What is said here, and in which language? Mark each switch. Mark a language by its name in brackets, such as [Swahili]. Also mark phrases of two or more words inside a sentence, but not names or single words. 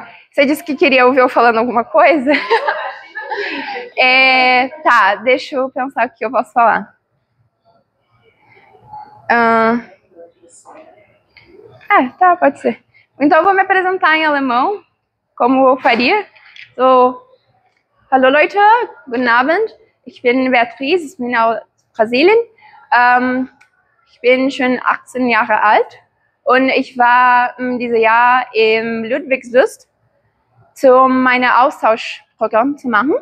[Portuguese] Você disse que queria ouvir eu falando alguma coisa? Tá, deixa eu pensar o que eu posso falar. Tá, pode ser. Então eu vou me apresentar em alemão, como eu faria. [German] So, hallo Leute, guten Abend. Ich bin Beatrice, ich bin aus Brasilien. Ich bin schon 18 Jahre alt und ich war dieses Jahr im Ludwigslust, um mein Austauschprogramm zu machen.